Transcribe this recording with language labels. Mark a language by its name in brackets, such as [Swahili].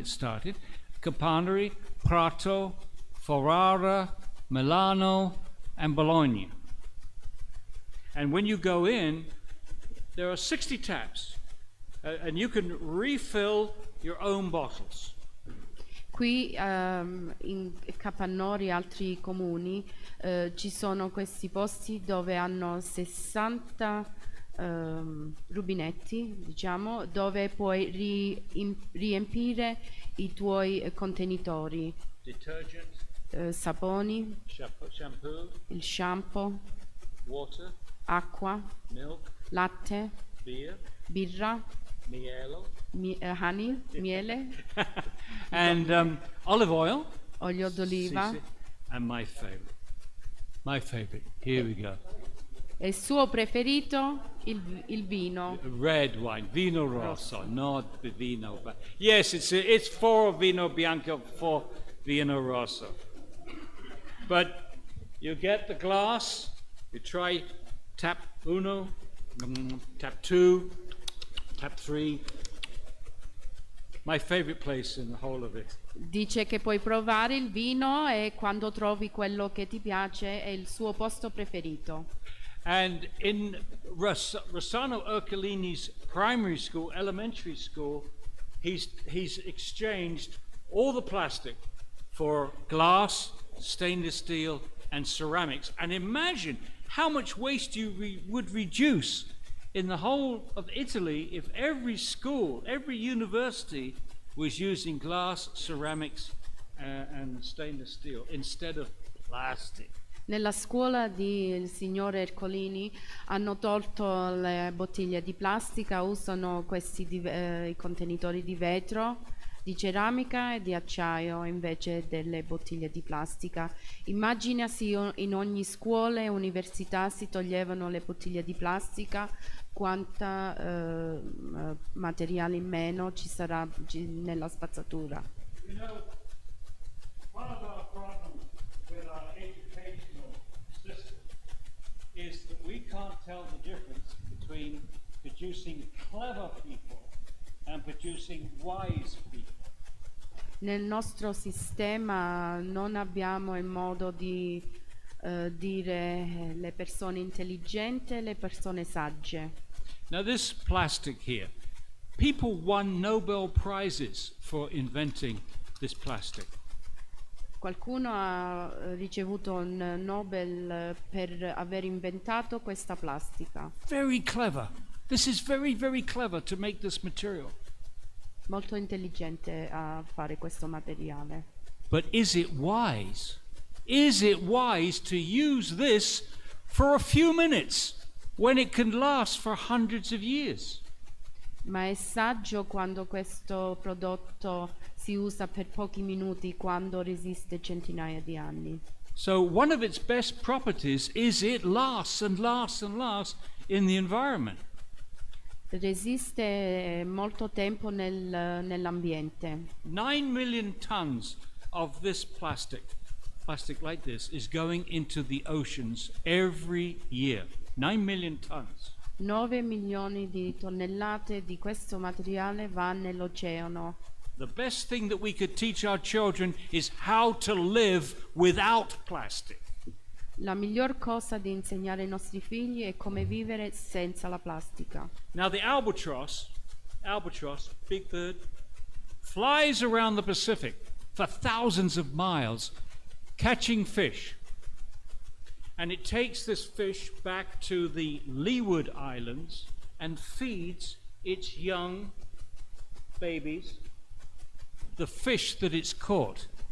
[English] It started Campania, Prato, Ferrara, Milano, and Bologna. And when you go in, there are 60 taps, and you can refill your own bottles. [Italian] Qui in Capannori e altri comuni ci sono questi posti dove hanno 60 rubinetti, diciamo, dove puoi riempire i tuoi contenitori, [English] Detergent, [Italian] saponi, [English] shampoo, [Italian] il shampoo, [English] water, [Italian] acqua, [English] milk, [Italian] latte, [English] beer, [Italian] birra, miele, [English] honey, miele, and olive oil. [Italian] olio d'oliva. Sì, sì. [English] And my favorite, here we go. [Italian] E il suo preferito, il vino. [English] Red wine, [Italian] vino rosso, [English] not the vino. But yes, it's for [Italian] vino bianco, [English] for vino rosso. But you get the glass, you try tap uno, tap two, tap three. My favorite place in the whole of it. [Italian] Dice che puoi provare il vino e quando trovi quello che ti piace è il suo posto preferito. [English] And in Rossano Ercolini's primary school, elementary school, he's exchanged all the plastic for glass, stainless steel, and ceramics. And imagine how much waste you would reduce in the whole of Italy if every school, every university was using glass, ceramics, and stainless steel instead of plastic. [Italian] Nella scuola del signore Ercolini hanno tolto le bottiglie di plastica, usano questi i contenitori di vetro, di ceramica e di acciaio invece delle bottiglie di plastica. Immagina se in ogni scuola e università si toglievano le bottiglie di plastica, quanta materiale in meno ci sarà nella spazzatura. [English] You know, one of our problems with our educational system is that we can't tell the difference between producing clever people and producing wise people. [Italian] Nel nostro sistema non abbiamo il modo di dire le persone intelligenti e le persone sagge. [English] Now this plastic here, people won Nobel Prizes for inventing this plastic. [Italian] Qualcuno ha ricevuto un Nobel per aver inventato questa plastica. [English] Very clever. This is very, very clever to make this material. [Italian] Molto intelligente a fare questo materiale. [English] But is it wise? Is it wise to use this for a few minutes when it can last for hundreds of years? [Italian] Ma è saggio quando questo prodotto si usa per pochi minuti quando resiste centinaia di anni. [English] So one of its best properties is it lasts and lasts and lasts in the environment. [Italian] Resiste molto tempo nell'ambiente. [English] 9 million tons of this plastic like this, is going into the oceans every year. 9 million tons. [Italian] 9 milioni di tonnellate di questo materiale va nell'oceano. [English] The best thing that we could teach our children is how to live without plastic. [Italian] La miglior cosa da insegnare ai nostri figli è come vivere senza la plastica. [English] Now the albatross, big bird, flies around the Pacific for thousands of miles catching fish. And it takes this fish back to the Leeward Islands and feeds its young babies the fish that it's caught.